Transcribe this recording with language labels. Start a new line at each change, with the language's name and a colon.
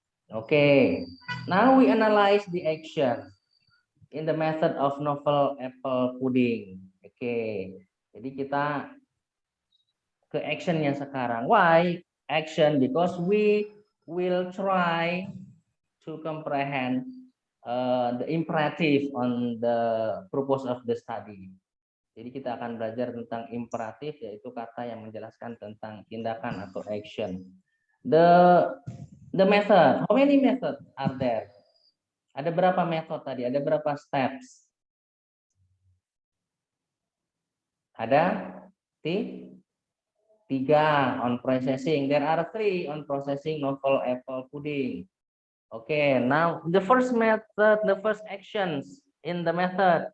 English: Okay, now we analyze the action in the method of novel apple pudding.
Indonesian: Okay, jadi kita ke actionnya sekarang.
English: Why action? Because we will try to comprehend the imperative on the purpose of the study.
Indonesian: Jadi kita akan belajar tentang imperatif, yaitu kata yang menjelaskan tentang tindakan atau action.
English: The method, how many methods are there?
Indonesian: Ada berapa metode tadi? Ada berapa steps? Ada 3 on processing.
English: There are 3 on processing novel apple pudding. Okay, now the first method, the first actions in the method.